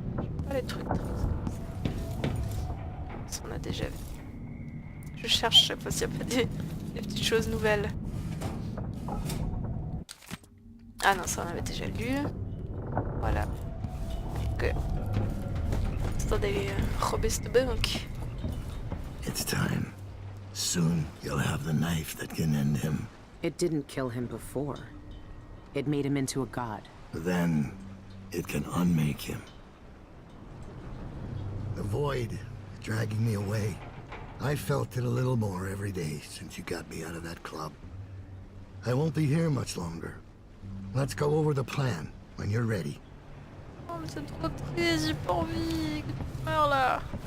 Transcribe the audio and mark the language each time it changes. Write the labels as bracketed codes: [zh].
[fr] J'aime pas les trucs tristes comme ça. Ça on a déjà vu. Je cherche chaque fois s'il n'y a pas des des petites choses nouvelles. Ah non, ça on avait déjà lu. Voilà. Donc, c'est d'aller rober cette banque. [en] It's time. Soon you'll have the knife that can end him. It didn't kill him before. It made him into a god. Then it can unmake him. The void is dragging me away. I felt it a little more every day since you got me out of that club. I won't be here much longer. Let's go over the plan when you're ready. [fr] Oh mais c'est trop triste, j'ai pas envie que tu meurs là.